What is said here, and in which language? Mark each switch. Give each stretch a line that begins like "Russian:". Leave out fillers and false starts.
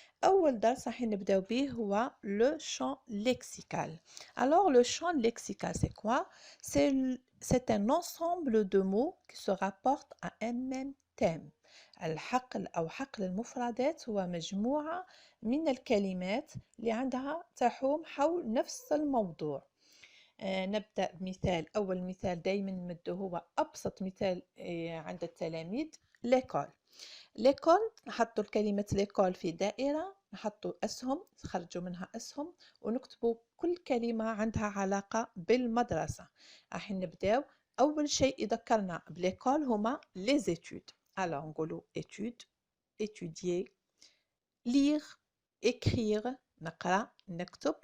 Arabic: أول درس راح نبدأ به هو le champ lexical.
French: Alors le champ lexical c'est quoi? C'est un ensemble de mots qui se rapportent à un même thème.
Arabic: الحقل أو حقل المفردات هو مجموعة من الكلمات اللي عندها تحوم حول نفس الموضوع. نبدأ بمثال. أول مثال دايما نمده هو أبسط مثال عند التلاميذ l'école. l'école نحطوا الكلمة l'école في دائرة، نحطوا أسهم، نخرجوا منها أسهم ونكتبوا كل كلمة عندها علاقة بالمدرسة. راح نبداو. أول شيء يذكرنا بليكول هما les études.
French: alors
Arabic: نقولوا
French: études، étudier، lire، écrire
Arabic: نقرأ نكتب.